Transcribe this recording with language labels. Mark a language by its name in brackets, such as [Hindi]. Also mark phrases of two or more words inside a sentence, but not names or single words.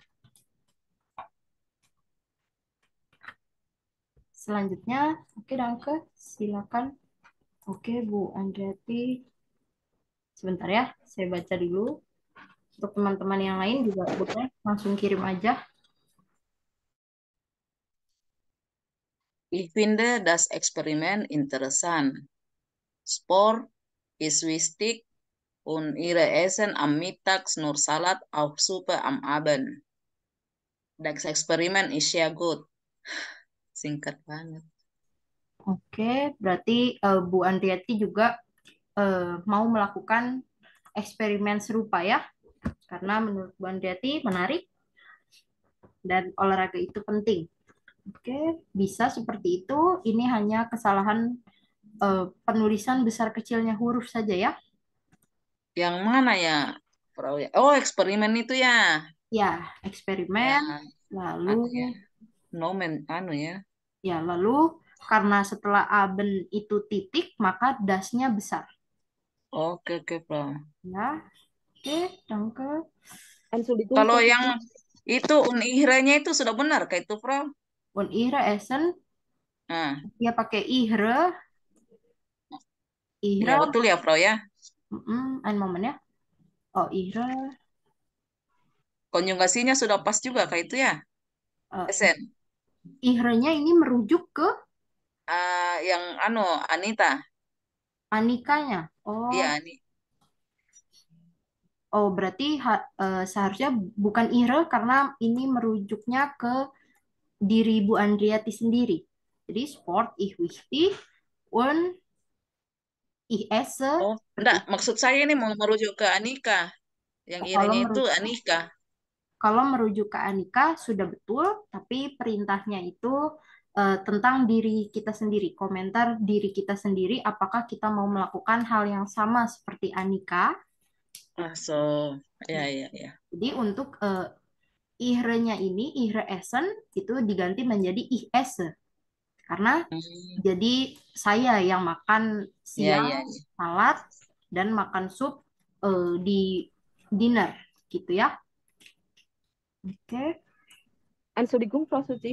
[Indonesian] Selanjutnya, oke Danke, silakan. Oke Bu Andreati, sebentar ya, saya baca dulu. Untuk teman-teman yang lain juga boleh langsung kirim aja. [German] Ich finde das Experiment interessant. Sport ist wichtig und ihre Essen am Mittag nur Salat auf Suppe am Abend. Das Experiment ist sehr gut. [Indonesian] Singkat banget. Oke, berarti Bu Andriati juga mau melakukan eksperimen serupa ya, karena menurut Bu Andriati menarik dan olahraga itu penting. Oke, bisa seperti itu. Ini hanya kesalahan penulisan besar kecilnya huruf saja ya. Yang mana ya, Frau ya? Oh, eksperimen itu ya. Ya, Ya, eksperimen, lalu anu ya. Nomen anu ya. ya lalu karena setelah aben itu titik, maka dasnya besar. Oke, oke, Frau. Ya, oke, danke. Entschuldigung, Kalau Frau yang Suci. itu unihre-nya itu sudah benar kayak itu, Frau? [German] Und ihre Essen, [Indonesian] Nah, dia pakai ihre, ya ihre, betul ya, Frau ya. [German] ein Moment ya. Oh, ihre, [Indonesian] Konjugasinya sudah pas juga kayak itu ya. eh, Esen. ihrenya ini merujuk ke Yang anu Anita. Anikanya. Oh, Iya, Ani. oh berarti seharusnya bukan ihre karena ini merujuknya ke diri Bu Andriati sendiri. [German] Jadi sport, ich wichtig, und ich esse, Oh, [Indonesian] seperti enggak, itu. maksud saya ini mau merujuk ke Anika. Yang Oh, irenya itu Anika. kalau merujuk ke Anika sudah betul, tapi perintahnya itu tentang diri kita sendiri, komentar diri kita sendiri, apakah kita mau melakukan hal yang sama seperti Anika. Ah, so, ya, ya, ya. Jadi untuk ihre-nya ini, [German] ihre essen, [Indonesian] itu diganti menjadi [German] ich esse. [Indonesian] Karena Hmm, jadi saya yang makan ya, siang ya, ya. salad dan makan sup di dinner, gitu ya. Oke, Entschuldigung, Frau Suci.